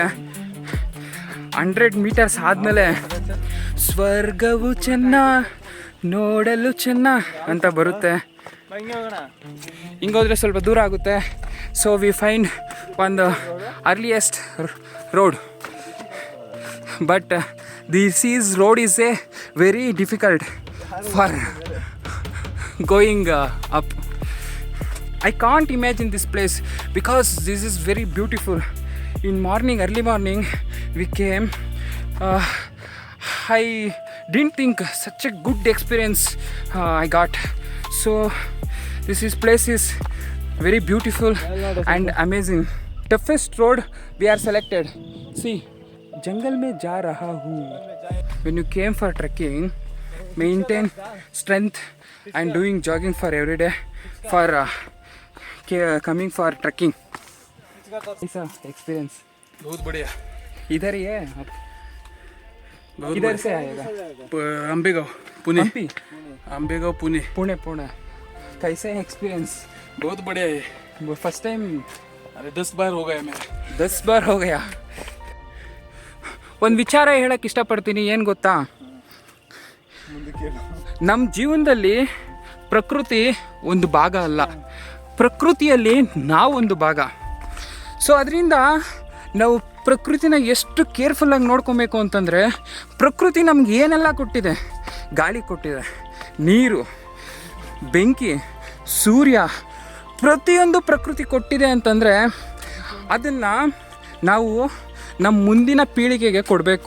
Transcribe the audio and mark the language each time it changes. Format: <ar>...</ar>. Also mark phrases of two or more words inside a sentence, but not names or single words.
<kn>100 ಮೀಟರ್ಸ್ ಆದಮೇಲೆ ಸ್ವರ್ಗವು ಚೆನ್ನ, ನೋಡಲು ಚೆನ್ನ ಅಂತ ಬರುತ್ತೆ. ಹಿಂಗೋದ್ರೆ ಸ್ವಲ್ಪ ದೂರ ಆಗುತ್ತೆ.</kn> <en>so we find ಒಂದು earliest road. but this road is a very difficult for going up. I can't imagine this place because this is very beautiful. In morning, early morning we came. I didn't think such a good experience I got. So this place is very beautiful and amazing. Toughest road we are selected. See,</en> <hi>जंगल में जा रहा हूँ.</hi> <en>When you came for trekking, maintain strength and doing jogging for every day for coming for trekking.</en> <hi>ऐसा एक्सपीरियंस बहुत बढ़िया. इधर ही है आप? किधर से आएगा? अंबेगांव, पुणे. अंबेगांव पुणे. पुणे. कैसे है एक्सपीरियंस? बहुत बढ़िया है.</hi> <en>first time?</en> <hi>अरे 10 बार हो गया मेरा. 10 ಬಾರ್ हो गया.</hi> <kn>ಒಂದು ವಿಚಾರ ಹೇಳಕ್ಕೆ ಇಷ್ಟಪಡ್ತೀನಿ. ಏನು ಗೊತ್ತಾ, ನಮ್ಮ ಜೀವನದಲ್ಲಿ ಪ್ರಕೃತಿ ಒಂದು ಭಾಗ ಅಲ್ಲ, ಪ್ರಕೃತಿಯಲ್ಲಿ ನಾವೊಂದು ಭಾಗ. ಸೊ ಅದರಿಂದ ನಾವು ಪ್ರಕೃತಿನ ಎಷ್ಟು ಕೇರ್ಫುಲ್ಲಾಗಿ ನೋಡ್ಕೊಬೇಕು ಅಂತಂದರೆ, ಪ್ರಕೃತಿ ನಮ್ಗೆ ಏನೆಲ್ಲ ಕೊಟ್ಟಿದೆ, ಗಾಳಿ ಕೊಟ್ಟಿದೆ, ನೀರು, ಬೆಂಕಿ, ಸೂರ್ಯ, ಪ್ರತಿಯೊಂದು ಪ್ರಕೃತಿ ಕೊಟ್ಟಿದೆ ಅಂತಂದರೆ ಅದನ್ನು ನಾವು ನಮ್ಮ ಮುಂದಿನ ಪೀಳಿಗೆಗೆ ಕೊಡಬೇಕು.</kn>